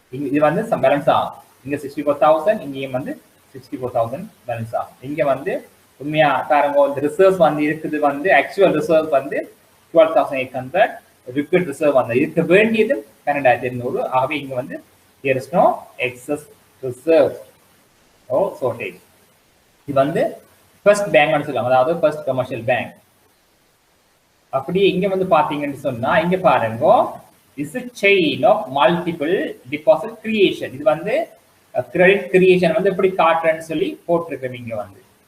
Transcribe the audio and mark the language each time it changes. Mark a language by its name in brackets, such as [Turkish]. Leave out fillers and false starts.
[Tamil] இது வந்து பேலன்ஸ் ஆகும். இங்க 64,000, இங்கேயும் வந்து 64,000 பேலன்ஸ் ஆகும். இங்க வந்து உண்மையா பாருங்க, இந்த ரிசர்வ் வந்து இருக்குது வந்து ஆக்சுவல் ரிசர்வ் வந்து 12,800, லிக்விட் ரிசர்வ் வந்து இருக்க வேண்டியது 12,800. ஆகவே இங்க வந்து [English] there is no excess reserve or shortage. [Tamil] இது வந்து ஃபர்ஸ்ட் பேங்க் சொல்லுவாங்க, அதாவது ஃபர்ஸ்ட் கமர்ஷியல் பேங்க். அப்படியே இங்க வந்து பாத்தீங்கன்னு சொன்னா இங்க பாருங்க, [English] Is a chain of multiple deposit creation. [Tamil] இது வந்து கிரெடிட் கிரியேஷன் வந்து எப்படி காட்டுறேன்னு சொல்லி போட்டிருக்கோம் இங்க வந்து.